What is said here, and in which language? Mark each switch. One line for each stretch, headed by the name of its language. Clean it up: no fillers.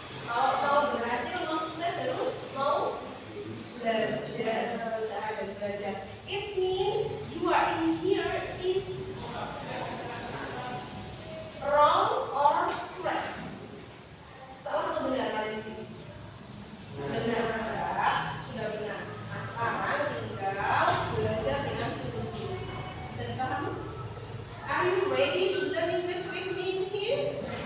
Indonesian: Kalau mau berhasil, mau sukses harus mau belajar, berusaha dan belajar.
English: It means you are in here is wrong or correct.
Indonesian: Salah atau benar kalian di sini? Benar, sudah benar. Nah, sekarang tinggal belajar dengan sungguh-sungguh. Bisa dipahami?
English: Are you ready to learn English with me here?